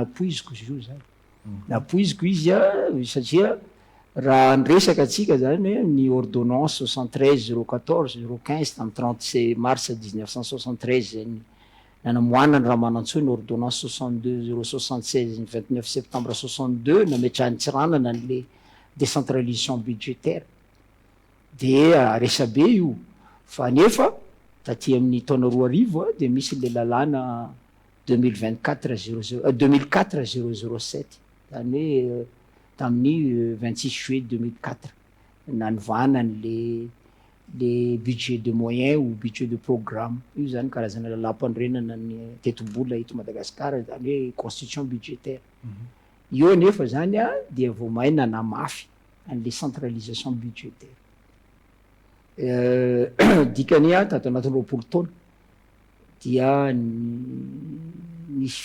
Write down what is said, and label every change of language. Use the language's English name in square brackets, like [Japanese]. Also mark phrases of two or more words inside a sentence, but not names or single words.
[Malagasy] napoiziko izy io zany napoiziko izy satria raha nyresaka atsika zany hoe ny ordonnance 73 014 015 tamin'ny 36 mars 1973 zany nanamoana ny raha manantsoi ny ordonnance 62 076 ny 29 septembre 62 nametrahany Tsiranana n'le [French] décentralisation budgétaire [Malagasy] de resabe io fa nefa taty amin'ny taona 2000 de misy le lalàna 2004 007 zany hoe tamin'ny 26 juillet 2004 nanovana le [French] budget de moyen ou budget de programme [Malagasy] io zany karazana lalam-panorenana ny tetobola eto Madagasikara zany hoe [French] constitution budgétaire [Malagasy] io nefa zany dia vao mahay nanamafy an'le [French] centralisation budgétaire [Malagasy] dikany tato anatin'ny 20 taona dia nisy